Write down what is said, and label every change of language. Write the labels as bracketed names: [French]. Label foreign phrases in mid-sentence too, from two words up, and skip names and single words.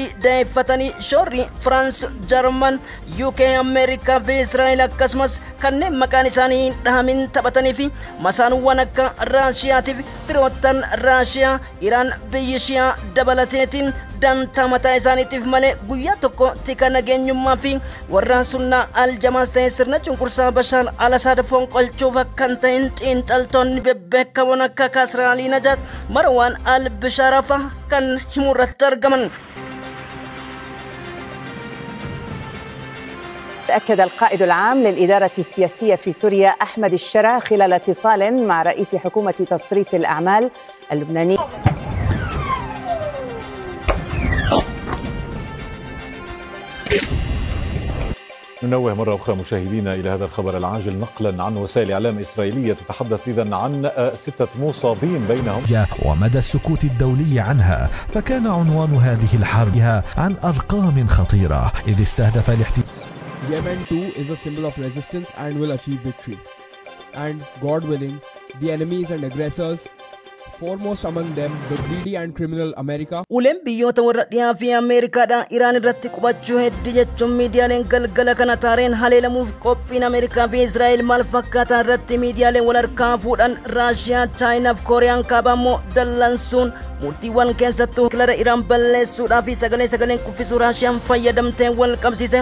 [Oromo] daa'effatanii shoorri Firaans, Jarman, UK, Ameerikaa fi Israa'el akkasumas kanneen maqaan isaanii hin dhahamin taphatanii fi masaanuwwan akka Raashiyaatiif firoottan Raashiyaa Iraan biyyi Shiyaa dabalateetiin dantaa mataa isaaniitiif malee guyyaa tokko tika nageenyummaa fi warra sunnaa aljamaas ta'e sirna cunqursaa Bashaar al-Assad fonqolchuuf akkan ta'in xiinxaltoonni bebbeekamoon akka Kasraali Najaat Marwaan al-Bishaarafa kan himurratti argaman. [Arabic] أكد القائد العام للإدارة السياسية في سوريا أحمد الشرع خلال اتصال مع رئيس حكومة تصريف الأعمال اللبناني ننوه مرة أخرى مشاهدينا إلى هذا الخبر العاجل نقلا عن وسائل إعلام إسرائيلية تتحدث إذن عن 6 مصابين بينهم ومدى السكوت الدولي عنها. فكان عنوان هذه الحرب عن أرقام خطيرة إذ استهدف الاحتلال. [English] Yemen too is a symbol of resistance and will achieve victory. And God willing, the enemies and aggressors, foremost among them the greedy and criminal America. [Oromo] Uleen biyyoota warra dhiyaa fi Ameerikaadha Iraan irratti qubachuu hedduu jechuun miidiyaaleen galgala kana taareen haleelamuuf qophiin Ameerikaa fi Israa'el maal fakkaataa irratti miidiyaaleen wal harkaa fuudhan Raashiyaa, Chaayinaa fi Kooriyaan kaabaa immoo dallansuun murtiiwwan keessattuu kilara Iraan balleessuudhaa fi sagaleen kuffisuu Raashiyaan fayyadamteen wal qabsiise.